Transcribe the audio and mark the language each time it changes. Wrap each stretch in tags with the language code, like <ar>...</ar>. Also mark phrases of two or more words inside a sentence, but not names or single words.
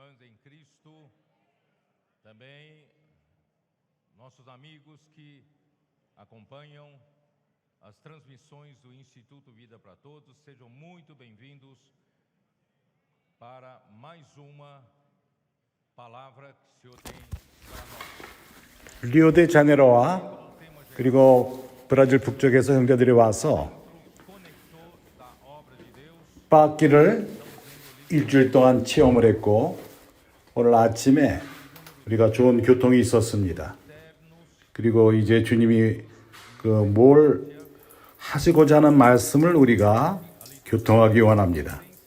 <pt>em Cristo, também nossos amigos que acompanham as transmissões do Instituto Vida para Todos, sejam muito bem-vindos para mais uma palavra que o Senhor tem para nós.</pt> <ko>리오데자네이루와 그리고 브라질 북쪽에서 형제들이 와서 빻기를 일주일 동안 체험을 했고 오늘 아침에 우리가 좋은 교통이 있었습니다. 그리고 이제 주님이 뭘 하시고자 하는 말씀을 우리가 교통하기 원합니다.</ko>